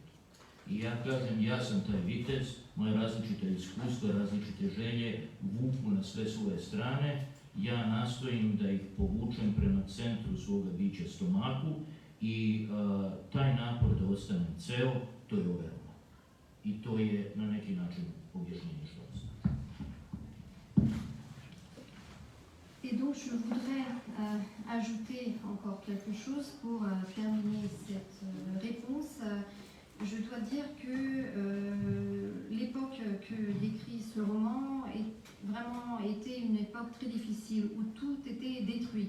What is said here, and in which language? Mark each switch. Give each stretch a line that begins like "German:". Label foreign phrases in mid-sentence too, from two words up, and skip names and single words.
Serbian: I ja kažem, ja sam taj vitez, moje različite iskustva, različite želje vuku na sve svoje strane, ja nastojim da ih povučem prema centru svoga bića, stomaku, i taj napor da ostanem ceo, to je ovaj roman. I to je na neki način objašnjenje što on znači.
French: Et donc je voudrais ajouter encore quelque chose pour terminer cette réponse. Je dois dire que l'époque que décrit ce roman vraiment été une époque très difficile où tout était détruit.